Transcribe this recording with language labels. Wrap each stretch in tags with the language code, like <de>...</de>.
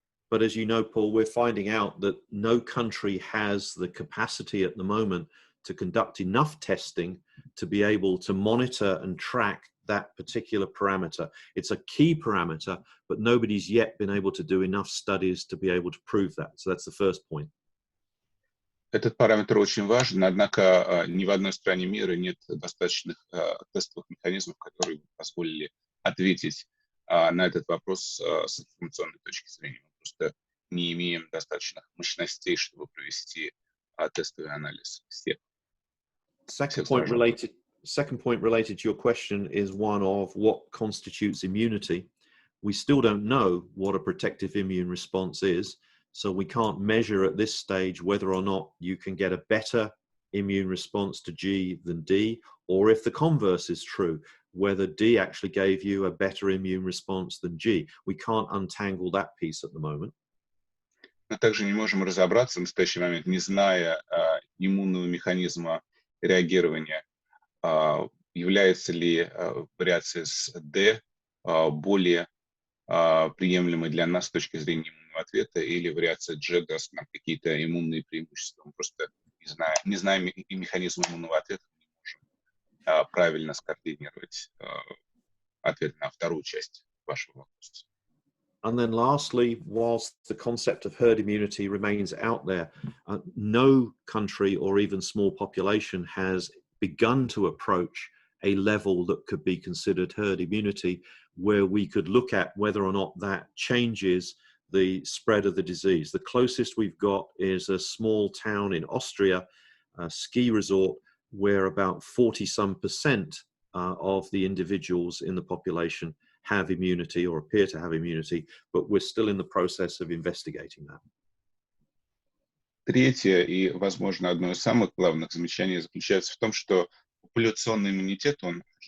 <en>But as you know, Paul, we're finding out that no country has the capacity at the moment to conduct enough testing to be able to monitor and track that particular parameter. It's a key parameter, but nobody's yet been able to do enough studies to be able to prove that. So that's the first point.</en> <ru>Этот параметр очень важен, однако ни в одной стране мира нет достаточных тестовых механизмов, которые бы позволили ответить на этот вопрос с информационной точки зрения. Мы просто не имеем достаточных мощностей, чтобы провести тестовый анализ всех.</ru> <en>Second point related to your question is one of what constitutes immunity. We still don't know what a protective immune response is, so we can't measure at this stage whether or not you can get a better immune response to G than D, or if the converse is true, whether D actually gave you a better immune response than G. We can't untangle that piece at the moment.</en> <ru>Мы также не можем разобраться в настоящий момент, не зная иммунного механизма реагирования, является ли вариация с D более приемлемой для нас с точки зрения иммунного ответа, или вариация G даст нам какие-то иммунные преимущества. Мы просто не знаем и механизм иммунного ответа, не можем правильно скоординировать ответ на вторую часть вашего вопроса.</ru> <en>And then lastly, whilst the concept of herd immunity remains out there, no country or even small population has begun to approach a level that could be considered herd immunity, where we could look at whether or not that changes the spread of the disease. The closest we've got is a small town in Austria, a ski resort, where about 40% of the individuals in the population have immunity or appear to have immunity, but we're still in the process of investigating that.</en> <ru>Третье и, возможно, одно из самых главных замечаний заключается в том, что популяционный иммунитет, он</ru>